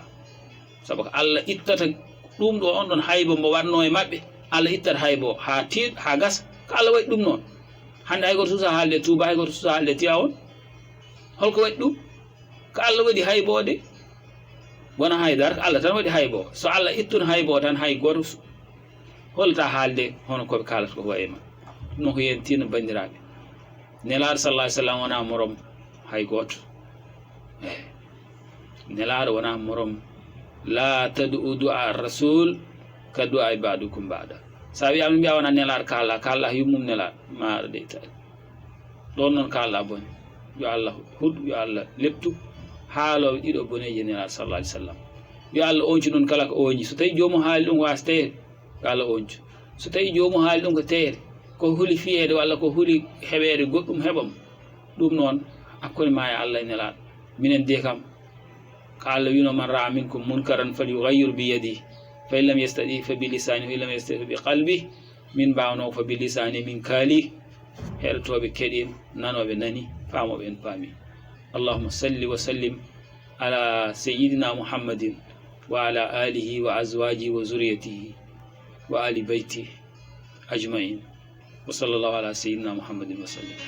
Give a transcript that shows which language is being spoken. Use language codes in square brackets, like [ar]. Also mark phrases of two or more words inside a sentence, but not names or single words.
[ff] saabu ko Allah ittata ɗum ɗo on ɗon haybo mbo wanno e mabɓe Allah ittata haybo ha tiiɗ ha gasa ko Allah waɗi ɗum noon hande hay goto susa haalde Touba hay goto susa haalde Tiwawon holko waɗi ɗum ko Allah waɗi haybode wona haydara ko Allah tan waɗi haybo so Allah ittun haybo tan hay goto holta haalde hono koɓe kalata ko wayi ma ɗum noon ko yen tinno bandiraɓe nelaɗo [ar] صلى الله عليه وسلم [ff] wona morom hay goto nelaɗo wona morom [ar] لا تدعو دعاء رسول كدعاء عبادكم بعضا [ff] sa wiyama mbiya wona nelaɗo kalla yummum nelaɗo maɗa de tari ɗon noon kalla bone yo Allah huɗ yo Allah leptu haaloɓe ɗiɗo boneji nelaɗo [ar] صلى الله عليه وسلم [ff] yo Allah oncu noon kala ko oñi so tawi jomum haali ɗum wasa teyde yo Allah oncu so tawi jomum haali ɗum ko teyde ko huuli fiyede walla ko huuli heɓede goɗɗum heɓam ɗum noon hakkude ma e Allah e nelaɗo minen de kam ko Allah wino [ar] من رأى منكم منكرا فليغيره بيده فإن لم يستطع فبلسانه فإن لم يستطع فبقلبه [ff] min mbawno [ar] فبلسانه [ff] min kaali heɗotoɓe keɗin nanoɓe nani famoɓe en paami [ar] اللهم صل وسلم على سيدنا محمد وعلى آله وأزواجه وذريته وآل بيته أجمعين وصلى الله على سيدنا محمد وسلم.